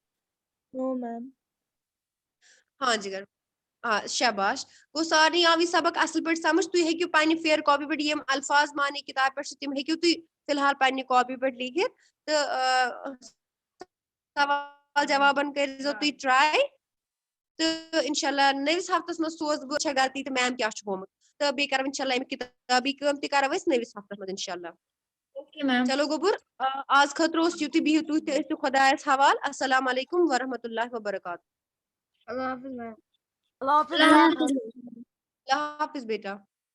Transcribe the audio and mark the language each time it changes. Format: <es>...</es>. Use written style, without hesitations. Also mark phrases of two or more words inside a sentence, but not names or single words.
<ks>ہاں جگر شاباش گوٚو سارنٕے آو یہِ سبق اصل پٲٹھۍ سمجھ تُہۍ ہیٚکِو پننہِ فیر کاپی پٮ۪ٹھ یِم الفاظ معنے کِتابہِ پٮ۪ٹھ چھِ تِم ہیٚکِو تُہۍ فلحال پننہِ کاپی پٮ۪ٹھ لیکھِتھ تہٕ سوال جوابن کٔرزیٚو تُہۍ ٹراے تہٕ</ks> <ar>انشاء اللہ</ar> <ks>نٔوِس ہفتس منٛز سوزٕ بہٕ چھےٚ غلطی تہٕ میم کیٛاہ چھُ ہومُت تہٕ بیٚیہِ کرو</ks> <ar>انشاء اللہ</ar> <ks>امیُک کِتابی کٲم تہِ کرو أسۍ نٔوِس ہفتس منٛز</ks> <ar>انشاء اللہ</ar> <en>OK ma'am</en> <ks>چلو گوٚبُر آز خٲطرٕ اوس یِتُے بِہِو تُہۍ تہِ ٲسِو خۄدایس حوال</ks> <ar>السلام علیکم ورحمتہ اللہ وبرکاتہ</ar> <ks>اللہ حافظ میم اللہ حافظ اللہ حافظ بیٹا</ks>